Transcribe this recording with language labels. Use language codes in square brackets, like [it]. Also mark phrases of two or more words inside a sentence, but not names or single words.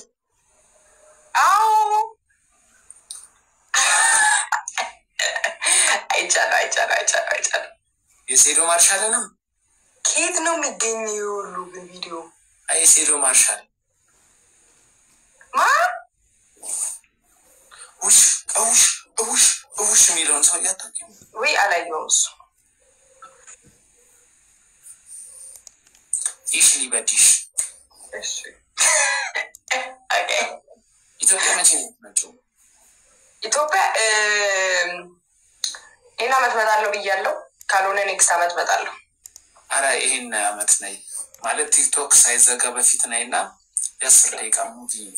[am] አዎ አይቻለ የሴዶ ማርሻልንም ከየት ነው የሚገኘው ሁሉ ግን ቪዲዮ? አይ የሴዶ ማርሻል ማ ውሽ የሚለውን ሰው እያታውቂው ወይ? አላየሁም እሱ። [de] ich liebe dich። [am] እሺ ኦኬ። ኢትዮጵያ መቼ ነው የምትመጪው? ኢትዮጵያ ይሄን አመት እመጣለሁ ብያለሁ። ካልሆነ ኔክስት አመት እመጣለሁ። አረ ይሄን አመት ነይ ማለት ቲክቶክ ሳይዘጋ በፊት ነይና የ10 ደቂቃ ሙቪ።